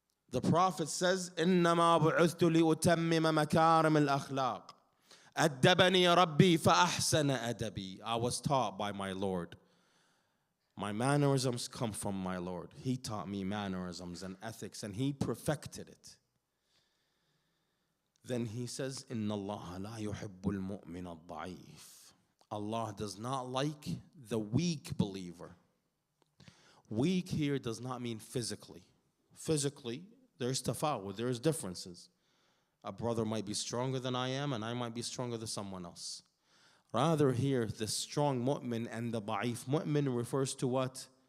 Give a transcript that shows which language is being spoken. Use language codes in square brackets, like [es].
[en] The Prophet says, [ar] إِنَّمَا بُعِثْتُ لِأُتَمِّمَ مَكَارِمِ الْأَخْلَاقِ أَدَّبَنِي رَبِّي فَأَحْسَنَ أَدَبِي. [en] I was taught by my Lord. My mannerisms come from my Lord. He taught me mannerisms and ethics, and He perfected it. Then He says, [ar] إِنَّ اللَّهَ لَا يُحِبُّ الْمُؤْمِنَ الضَّعِيفِ. [en] Allah does not like the weak believer. Weak here does not mean physically. Physically, there's tafawud, there's differences. A brother might be stronger than I am, and I might be stronger than someone else. Rather here, the strong mu'min and the da'if mu'min refers to what?